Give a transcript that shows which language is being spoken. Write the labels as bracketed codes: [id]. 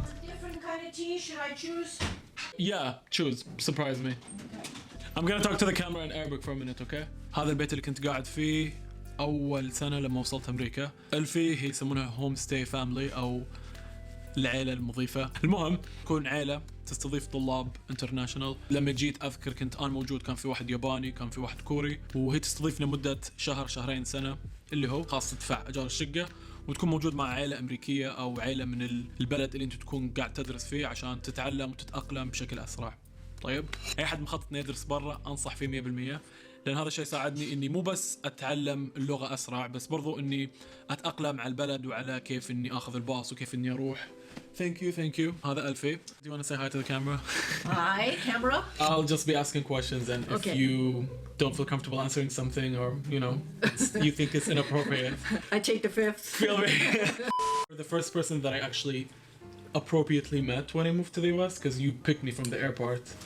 [en] Different kind of tea, should I choose? Yeah, choose. Surprise me. I'm gonna talk to the camera in Arabic for a minute, okay? [ar] هذا البيت اللي كنت قاعد فيه أول سنة لما وصلت أمريكا. الفي هي يسمونها [en] home stay family [ar] أو العيلة المضيفة. المهم تكون عيلة تستضيف طلاب انترناشونال. لما جيت أذكر كنت أنا موجود، كان في واحد ياباني، كان في واحد كوري، وهي تستضيفنا مدة شهر شهرين سنة، اللي هو خاص تدفع أجار الشقة وتكون موجود مع عائلة أمريكية أو عائلة من البلد اللي أنت تكون قاعد تدرس فيه عشان تتعلم وتتأقلم بشكل أسرع. طيب أي حد مخطط إنه يدرس برا أنصح فيه 100%، لأن هذا الشيء ساعدني إني مو بس أتعلم اللغة أسرع، بس برضو إني أتأقلم على البلد وعلى كيف إني أخذ الباص وكيف إني أروح. [en] Thank you. [ar] هذا ألفي. [en] Do you want to say hi to the camera? Hi, camera. I'll just be asking questions, and if you don't feel comfortable answering something, or you think it's inappropriate, I take the fifth. feel me. You're the first person that I actually appropriately met when I moved to the US, because you picked me from the airport.